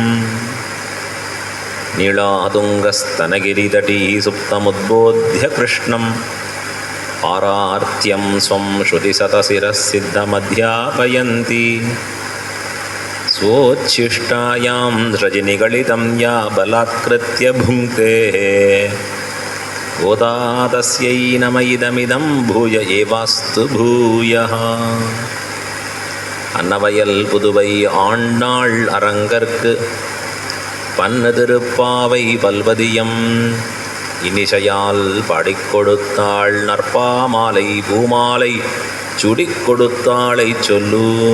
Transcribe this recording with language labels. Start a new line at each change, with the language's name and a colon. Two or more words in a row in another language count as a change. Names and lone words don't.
Sanskrit: नीलातुङ्गस्तनगिरितटी सुप्तमुद्बोध्य कृष्णं पारार्त्यं स्वं श्रुतिशतशिरः सिद्धमध्यापयन्ति. स्वोच्छिष्टायां रजनिगलितं या बलात्कृत्य भुङ्क्ते गोदा तस्यै नम इदमिदं भूय एवास्तु भूयः.
Tamil: அன்னவயல் புதுவை ஆண்டாள் அரங்கற்கு பன்னு திருப்பாவை பல்வதியம் இனிசையால் பாடிக் கொடுத்தாள். நற்பாமாலை பூமாலை சுடிக் கொடுத்தாளை சொல்லு.